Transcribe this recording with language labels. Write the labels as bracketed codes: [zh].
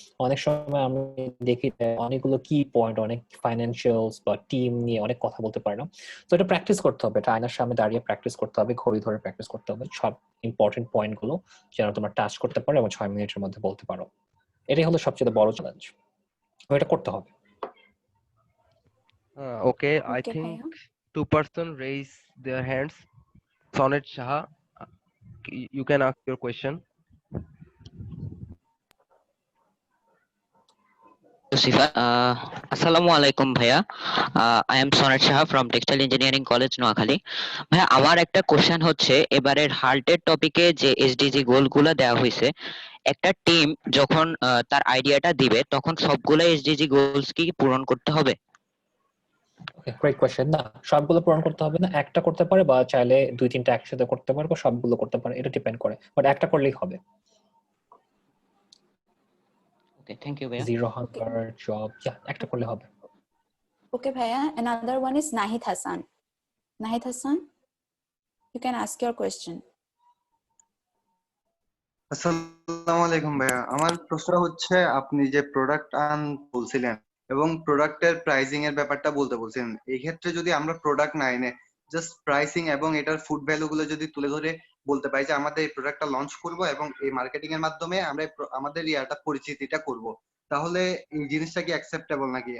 [bn] অনেক সময় আমি দেখি অনেকগুলো কি পয়েন্ট, অনেক ফাইন্যান্সিয়ালস বা টিম নিয়ে অনেক কথা বলতে পারে না। তো এটা প্র্যাকটিস করতে হবে, এটা আয়নার সামনে দাঁড়িয়ে প্র্যাকটিস করতে হবে, ঘড়ি ধরে প্র্যাকটিস করতে হবে, সব ইম্পর্টেন্ট পয়েন্ট গুলো যেন তোমরা টাচ করতে পারো এবং 6 মিনিটের মধ্যে বলতে পারো। এটাই হলো সবচেয়ে বড় চ্যালেঞ্জ, এটা করতে হবে। [en] Okay, I think two person raise their hands. Sonet Shah, you can ask your question. Assalamu alaikum bhaiya. I am Sonet Shah from Textile Engineering College, Noakhali. [bn] ভাইয়া আমার একটা কোশ্চেন হচ্ছে, এবারের হাল্টের টপিকে যে এসডিজি গোলগুলো দেওয়া হয়েছে, একটা টিম যখন তার আইডিয়াটা দিবে তখন সবগুলো এসডিজি গোলস কি পূরণ করতে হবে? [en] Okay, great question. [bn] না, সবগুলো পূরণ করতে হবে না, একটা করতে পারে বা চাইলে 2-3টা একসাথে করতে পারে বা সবগুলো করতে পারে, এটা ডিপেন্ড করে, বাট একটা করলেই হবে। [en] Okay, thank you ভাইয়া। [bn] জিরো হাঙ্গার জব, একটা করলে হবে। [en] Okay ভাইয়া, another one is Nahid Hassan. Nahid Hassan, you can ask your question. [bn] আসসালামু আলাইকুম ভাইয়া, আমার প্রশ্ন হচ্ছে, আপনি যে প্রোডাক্ট বলছিলেন এবং প্রোডাক্টের প্রাইসিং এর ব্যাপারটা বলছিলেন, এই ক্ষেত্রে যদি আমরা প্রোডাক্ট না এনে জাস্ট প্রাইসিং এবং এটার ফুড ভ্যালু গুলো যদি তুলে ধরে বলতে পারি যে আমাদের এই প্রোডাক্টটা লঞ্চ করব এবং এই মার্কেটিং এর মাধ্যমে আমরা আমাদের পরিচিতিটা করব, তাহলে এই জিনিসটা কি অ্যাকসেপ্টেবল নাকি?